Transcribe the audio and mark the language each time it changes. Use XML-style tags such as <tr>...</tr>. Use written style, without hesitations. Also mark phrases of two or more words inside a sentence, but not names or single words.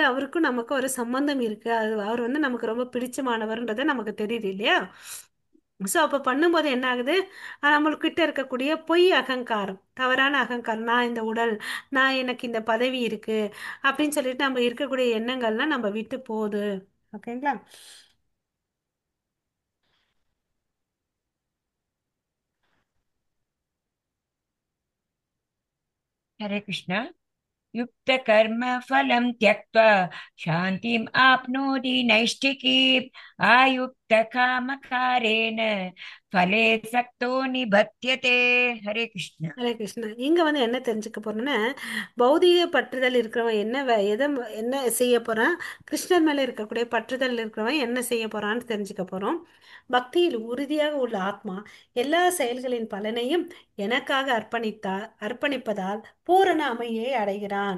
<ta>அவருக்கும் நமக்கு ஒரு சம்பந்தம் இருக்கு, அது அவர் வந்து நமக்கு ரொம்ப பிடிச்சமானவர்ன்றதை நமக்கு தெரியுது, இல்லையா? ஸோ அப்போ பண்ணும்போது என்ன ஆகுது? நம்மள்கிட்ட இருக்கக்கூடிய பொய் அகங்காரம், தவறான அகங்காரம், நான் இந்த உடல், நான் எனக்கு இந்த பதவி இருக்கு அப்படின்னு சொல்லிட்டு நம்ம இருக்கக்கூடிய எண்ணங்கள்லாம் நம்ம விட்டு போகுது. ஓகேங்களா?</ta> <sa>हरे कृष्ण. युक्तकर्मफलं त्यक्त्वा शान्तिम् आप्नोति नैष्ठिकीम् आयुक्तकामकारेण फले सक्तो निबध्यते. हरे कृष्ण.</sa> <ta>ஹரே கிருஷ்ணா. இங்க வந்து என்ன தெரிஞ்சுக்க போறோம்னா பௌதீக பற்றுதல் இருக்கிறவன் என்ன என்ன செய்ய போறான்? கிருஷ்ணர் மேல இருக்கக்கூடிய பற்றுதல் இருக்கிறவன் என்ன செய்ய போறான்னு தெரிஞ்சுக்க போறோம். பக்தியில் உறுதியாக உள்ள ஆத்மா எல்லா செயல்களின் பலனையும் எனக்காக அர்ப்பணிப்பதால் பூரண அமைதியை அடைகிறான்.</ta>